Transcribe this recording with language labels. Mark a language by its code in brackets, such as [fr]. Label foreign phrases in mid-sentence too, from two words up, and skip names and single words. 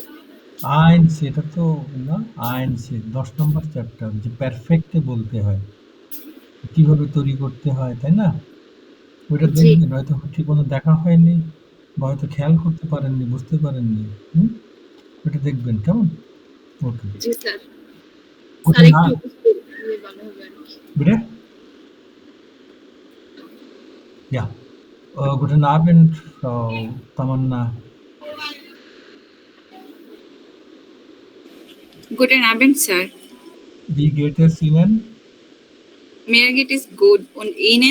[bn] আইনস, এটা তো না, আইনসে 10 নম্বর চ্যাপ্টার, যে পারফেক্টে বলতে হয়। কিভাবে তৈরি করতে হয়, তাই না? ওইটা জি দেখবেন, হয়তো ঠিকমতো দেখা হয়নি বা হয়তো খেয়াল করতে পারেননি, বুঝতে পারেননি। ওইটা দেখবেন, কেমন? ওকে। জি স্যার ওটা স্যার না একটু উপস্থিত হলে ভালো হবে আর কি [de] bitte? Ja. Guten Abend, Frau Tamanna. Guten Abend, Sir. Wie geht es Ihnen? Mir geht es gut. Und Ihnen?